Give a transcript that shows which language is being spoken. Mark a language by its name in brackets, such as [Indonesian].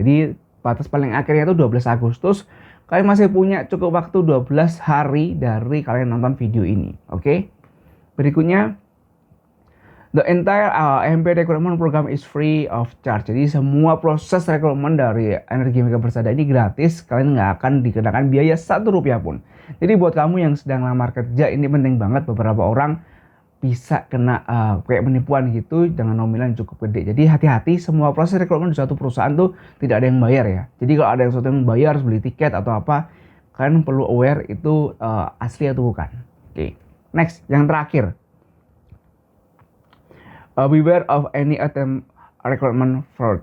[Indonesian] Jadi batas paling akhirnya itu 12 Agustus. Kalian masih punya cukup waktu 12 hari dari kalian nonton video ini. Oke. [English] Berikutnya, the entire EMP recruitment program is free of charge. [Indonesian] Jadi semua proses rekrutmen dari Energi Mega Persada ini gratis. Kalian nggak akan dikenakan biaya 1 rupiah pun. Jadi buat kamu yang sedang lamar kerja ini penting banget, beberapa orang bisa kena kayak penipuan gitu dengan nominal yang cukup gede. Jadi hati-hati, semua proses rekrutmen di suatu perusahaan tuh tidak ada yang bayar ya. Jadi kalau ada yang sesuatu yang bayar harus beli tiket atau apa, kalian perlu aware itu asli atau bukan. Oke. Next, yang terakhir. [English] Beware of any attempt recruitment fraud.